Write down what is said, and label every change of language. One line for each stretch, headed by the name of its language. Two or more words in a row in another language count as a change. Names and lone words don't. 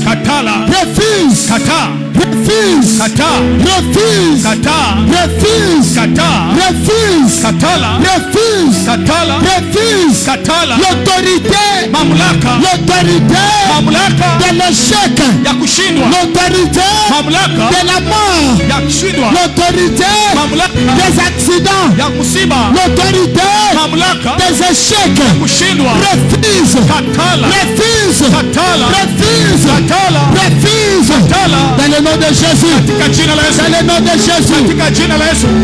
Swahili: Katala.
French: Refuse.
Swahili: Kata.
French: Refuse.
Swahili: Kata.
French: Refuse.
Swahili: Kata.
French: Refuse.
Swahili: Kata.
French: Refuse.
Swahili: Katala.
French: Refuse.
Swahili: Katala.
French: Refuse.
Swahili: Katala.
French: L'autorité.
Swahili: Mamlaka.
French: L'autorité
Swahili: Mamlaka
French: de l'échec.
Swahili: ya kushindwa.
French: L'autorité
Swahili: Mamlaka
French: de la mort.
Swahili: ya kushindwa.
French: L'autorité
Swahili: Mamlaka
French: des accidents.
Swahili: ya musiba.
French: L'autorité
Swahili: Mamlaka
French: des échecs.
Swahili: kushindwa.
French: Refuse.
Swahili: Katala.
French: Refuse.
Swahili: Katala.
French: Refuse.
Swahili: Katala.
French: Refuse.
Swahili: Katala.
French: Dans le nom de Jésus.
Swahili: Katika jina la Yesu.
French: Dans le nom de Jésus.
Swahili: Katika jina la Yesu.